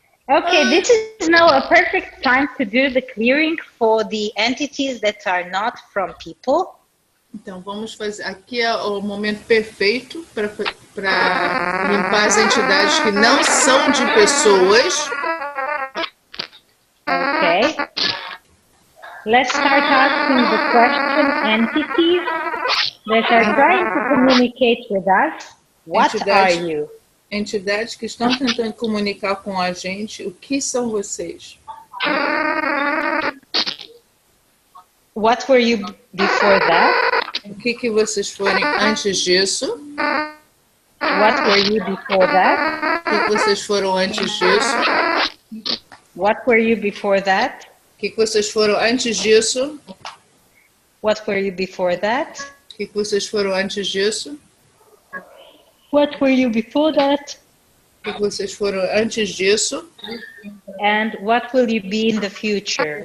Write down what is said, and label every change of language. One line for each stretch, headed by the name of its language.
English: Okay, this is now a perfect time to do the clearing for the entities that are not from people.
Portuguese: Então, vamos fazer. Aqui é o momento perfeito para limpar as entidades que não são de pessoas.
English: Okay. Let's start asking the question entities that are trying to communicate with us. What are you?
Portuguese: Entidades que estão tentando comunicar com a gente. O que são vocês?
English: What were you before that?
Portuguese: O que vocês foram antes disso?
English: What were you before that?
Portuguese: O que vocês foram antes disso?
English: What were you before that?
Portuguese: O que vocês foram antes disso?
English: What were you before that?
Portuguese: O que vocês foram antes disso?
English: What were you before that?
Portuguese: O que vocês foram antes disso?
English: And what will you be in the future?